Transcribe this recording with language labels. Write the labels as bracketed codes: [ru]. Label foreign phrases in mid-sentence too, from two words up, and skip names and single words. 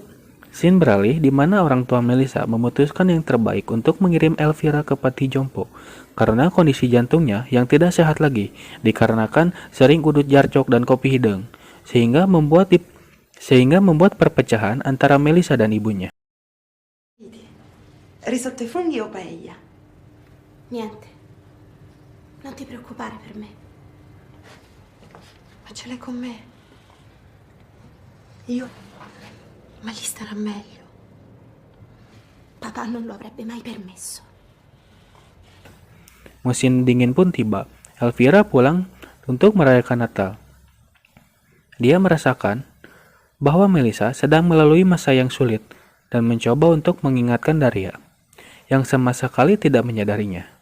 [id] Scene beralih di mana orang tua Melissa memutuskan yang terbaik untuk mengirim Elvira ke panti jompo karena kondisi jantungnya yang tidak sehat lagi dikarenakan sering udut jarcok dan kopi hidung sehingga membuat perpecahan antara Melissa dan ibunya. [it] Risotto ai funghi o paella? Niente. Non ti preoccupare per me. Ma ce l'hai con me? Io? Ma gli starà meglio. Papà non lo avrebbe mai permesso. [id] Musim dingin pun tiba. Elvira pulang untuk merayakan Natal. Dia merasakan bahwa Melissa sedang melalui masa yang sulit dan mencoba untuk mengingatkan Daria, yang sama sekali tidak menyadarinya.